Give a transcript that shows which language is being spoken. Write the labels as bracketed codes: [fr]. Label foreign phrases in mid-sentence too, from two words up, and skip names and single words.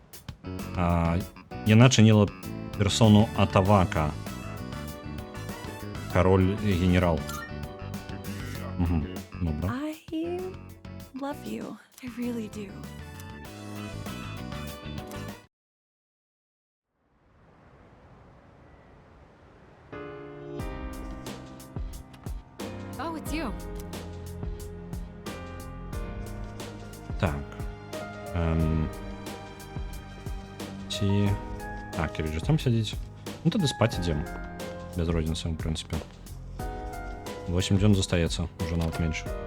[be] Яна чыніла персону Атавака. Кароль-генерал. Угу. Добра. [en] I love you. I really do. Oh, it's you. [be] Так. Ці... А, Кіріч там сядзіць. Ну, тады спаць ідзем. Без розніцы, у прынцыпе. 8 дзён застаецца, ужо нават менш.